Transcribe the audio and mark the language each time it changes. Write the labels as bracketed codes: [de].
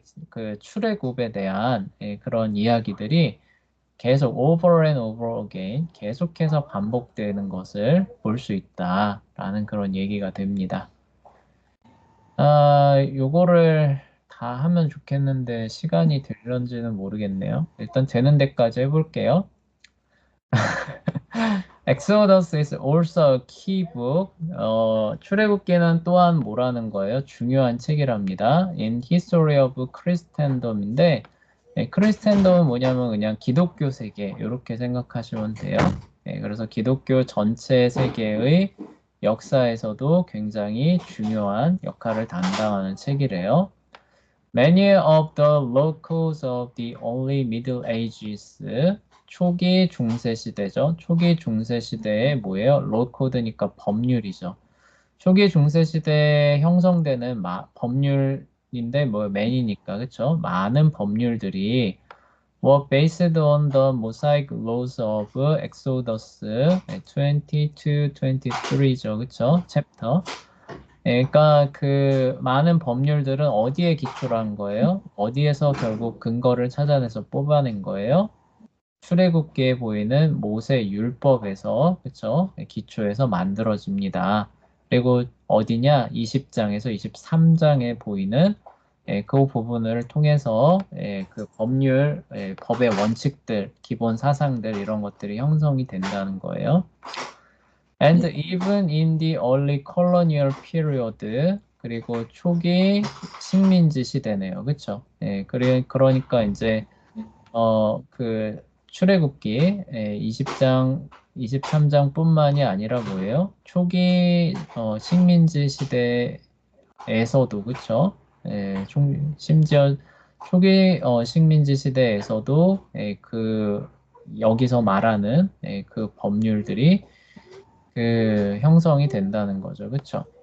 [ko] 그 출애굽에 대한 그런 이야기들이 계속 [en] over and over again [ko] 계속해서 반복되는 것을 볼 수 있다라는 그런 얘기가 됩니다. 요거를 다 하면 좋겠는데 시간이 될런지는 모르겠네요. 일단 되는 데까지 해볼게요. [en] Exodus is also a key book. [ko] 출애굽기는 또한 뭐라는 거예요? 중요한 책이랍니다. [en] In History of Christendom [ko] 인데, 크리스텐덤은 뭐냐면 그냥 기독교 세계 이렇게 생각하시면 돼요. 그래서 기독교 전체 세계의 역사에서도 굉장히 중요한 역할을 담당하는 책이래요. [en] Many of the locals of the early Middle Ages [ko] 초기 중세 시대죠. 초기 중세 시대에 뭐예요? 로코드니까 법률이죠. 초기 중세 시대에 형성되는 법률인데 뭐 맨이니까 그쵸? 많은 법률들이 [en] were based on the Mosaic laws of Exodus 22, 23죠. [ko] 그쵸? 챕터. 그러니까 그 많은 법률들은 어디에 기초로 한 거예요? 어디에서 결국 근거를 찾아내서 뽑아낸 거예요? 출애굽기에 보이는 모세 율법에서 그쵸? 기초에서 만들어집니다. 그리고 어디냐? 20장에서 23장에 보이는 그 부분을 통해서 그 법률, 법의 원칙들, 기본 사상들 이런 것들이 형성이 된다는 거예요. [en] And [ko] 네. [en] even in the early colonial period, [ko] 그리고 초기 식민지 시대네요. 그쵸? 그러니까 이제 그 출애굽기 20장, 23장뿐만이 아니라 뭐예요? 초기 식민지 시대에서도 그쵸? 심지어 초기 식민지 시대에서도 그 여기서 말하는 그 법률들이 그 형성이 된다는 거죠. 그쵸?